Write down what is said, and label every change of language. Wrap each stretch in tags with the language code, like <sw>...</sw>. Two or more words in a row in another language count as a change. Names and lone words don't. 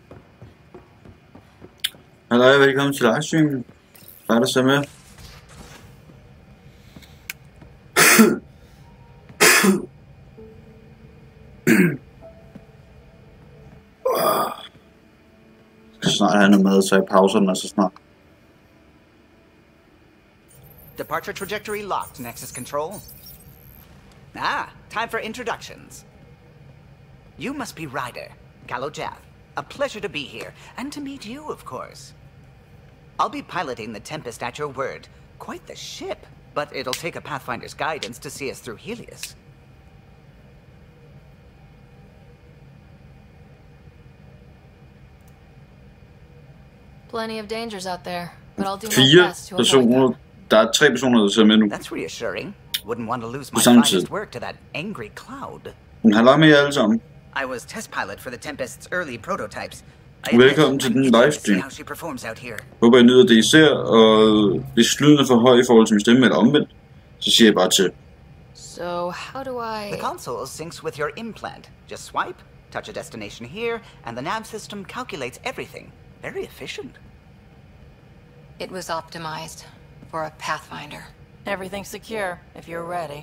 <da>Hallo, velkommen til livestreamen. Starter så med. Skal snart have noget mad, så jeg pauser den så snart.</da> <en>Departure trajectory locked, Nexus Control. Time for introductions. You must be Ryder, Callow Jaff. A pleasure to be here, and to meet you, of course. I'll be piloting the Tempest at your word. Quite the ship, but it'll take a Pathfinder's guidance to see us through Helios. Plenty of dangers out there, but I'll do my best to avoid them.</en> <da>Der er 3 personer, der ser med nu.</da> <en>That's reassuring. Wouldn't want to lose my finest work to that angry cloud.</en> <da>Men halløj med jer alle sammen.</da> <en>I was test pilot for the Tempest's early prototypes.</en> <da>Velkommen til den livestream. Håber I nyder det I ser, og hvis lyden er for høj i forhold til min stemme eller omvendt, så siger jeg bare til.</da> <en>So how do I... The console syncs with your implant. Just swipe, touch a destination here, and the nav system calculates everything. Very efficient. It was optimized for a Pathfinder. Everything's secure, if you're ready.</en>